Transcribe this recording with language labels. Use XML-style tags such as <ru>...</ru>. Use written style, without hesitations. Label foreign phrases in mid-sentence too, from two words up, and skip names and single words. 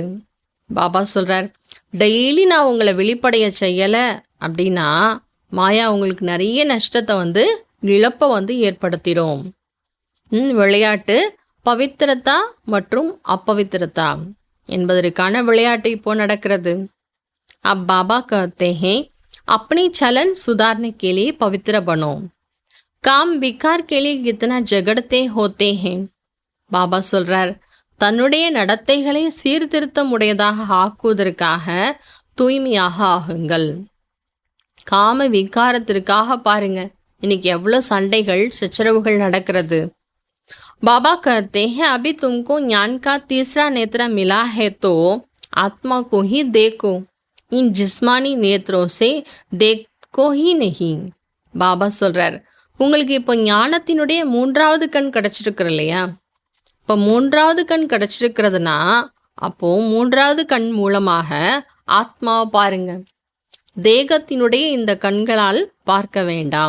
<ta>பாபா சொல்கிறார், டெய்லி நான் உங்களை வெளிப்படைய செய்யலை அப்படின்னா மாயா உங்களுக்கு நிறைய நஷ்டத்தை இழப்பை ஏற்படுத்திடும். விளையாட்டு பவித்திரதா மற்றும் अपवित्रता என்பதற்கான விளையாட்டு இப்போ நடக்கிறது.</ta> <hi>अब बाबा कहते हैं अपनी चलन सुधारने के लिए पवित्र बनो. काम विकार के लिए कितना झगड़ते होते हैं.</hi> <ta>பாபா சொல்றார், தன்னுடைய நடத்தைகளை சீர்திருத்தம் உடையதாக ஆக்குவதற்காக தூய்மையாக ஆகுங்கள். காம விகாரத்திற்காக பாருங்க இன்னைக்கு எவ்வளோ சண்டைகள் சச்சரவுகள் நடக்கிறது.</ta> <hi>बाबा कहते हैं अभी तुमको ज्ञान का तीसरा नेत्र मिला है तो आत्मा को ही देखो, इन जिस्मानी नेत्रों से देखो ही नहीं.</hi> <ta>பாபா சொல்றார், உங்களுக்கு இப்போ ஞானத்தினுடைய மூன்றாவது கண் கிடச்சிருக்கிற இல்லையா? இப்போ மூன்றாவது கண் கிடச்சிருக்கிறதுனா அப்போ மூன்றாவது கண் மூலமாக ஆத்மாவை பாருங்க. தேகத்தினுடைய இந்த கண்களால் பார்க்க வேண்டாம்.</ta>